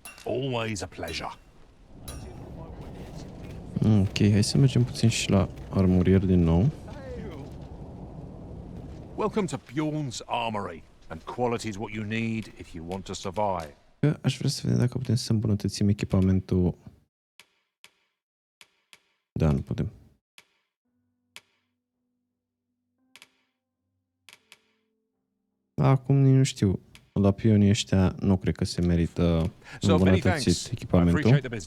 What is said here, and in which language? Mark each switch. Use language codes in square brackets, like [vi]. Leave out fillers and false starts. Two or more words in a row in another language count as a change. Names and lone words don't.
[en] Always a pleasure. [ro] Ok, hai să mergem puțin și la armurier din nou. [en] Welcome to Bjorn's Armory, and quality is what you need if you want to survive. [ro] Că aș vrea să vedem dacă putem să îmbunătățim echipamentul. Da, nu putem. Acum nu știu. La pionii ăștia nu cred că se merită îmbunătățit echipamentul.